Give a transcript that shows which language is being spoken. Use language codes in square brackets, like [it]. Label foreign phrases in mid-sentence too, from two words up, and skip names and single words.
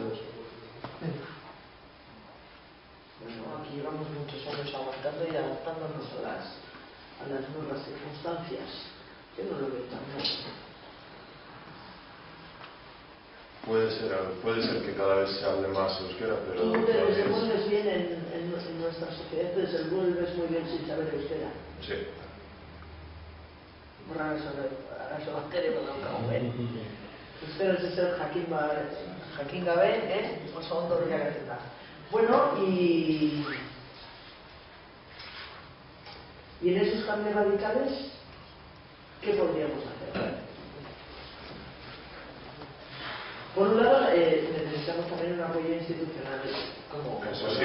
[es] Bueno, aquí llevamos muchos años aguantando y adaptándonos a las nuevas circunstancias. Yo no lo veo tan mal. puede ser que cada vez se hable más euskera, pero Tú te todavía desenvuelves bien en nuestra sociedad, te desenvuelves muy bien sin saber euskera. sí. [eu] Horra arazo bat ere badaukagu, euskera ez zer jakin gabe, oso ondo bilakatzen da. [es] Bueno, y en esos cambios radicales, ¿qué podríamos hacer? Por un lado, necesitamos también un apoyo institucional, como Eso sí.